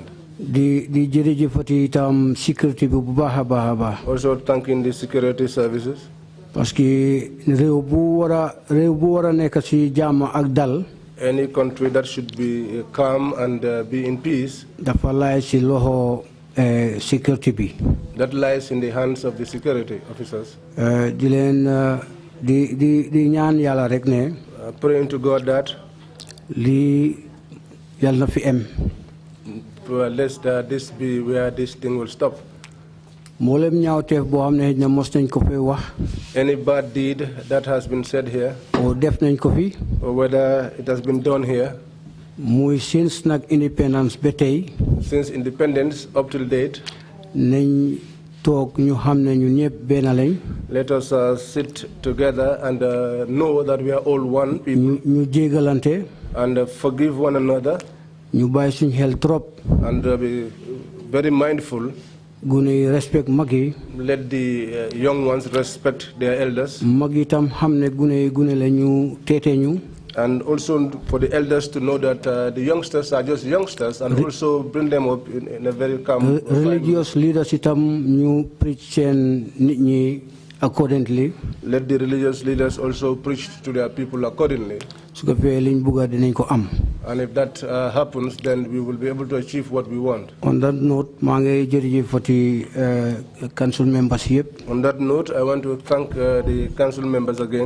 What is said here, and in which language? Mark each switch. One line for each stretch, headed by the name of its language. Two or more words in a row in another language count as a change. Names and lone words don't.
Wolof: di jërëjëfati itam security bi bu baax a baax.
English: Also thanking the security services.
French: parce que
Wolof: réew bu war a nekk si jàmm ak dal.
English: Any country that should be calm and be in peace.
Wolof: dafa laay si loxo security bi.
English: That lies in the hands of the security officers.
Wolof: di leen di ñaan yàlla rek ne.
English: Praying to God that.
Wolof: lii yàlla na fi am.
English: Lest this be where this thing will stop.
Wolof: mboolem ñaawteef boo xam ne mos nañ ko fi wax.
English: Any bad deed that has been said here.
Wolof: or def nañ ko fi.
English: or whether it has been done here.
Wolof: muy since nag independence ba tey.
English: Since independence up till date.
Wolof: nañ toog ñu xam ne ñu ñëpp benn lañ.
English: Let us sit together and know that we are all one people.
Wolof: ñu jégalante.
English: And forgive one another.
Wolof: ñu bàyyi suñ xel trop.
English: And be very mindful.
Wolof: gune yi respect mag yi.
English: Let the young ones respect their elders.
Wolof: mag yi tam xam ne gune yi gune la ñu teete ñu.
English: And also for the elders to know that the youngsters are just youngsters, and also bring them up in a very calm. Religious leaders
Wolof: itam ñu preach seen nit ñi accordingly.
English: Let the religious leaders also preach to their people accordingly. And if that happens, then we will be able to achieve what we want. On that note, council members here. On that note, I want to thank the council members again.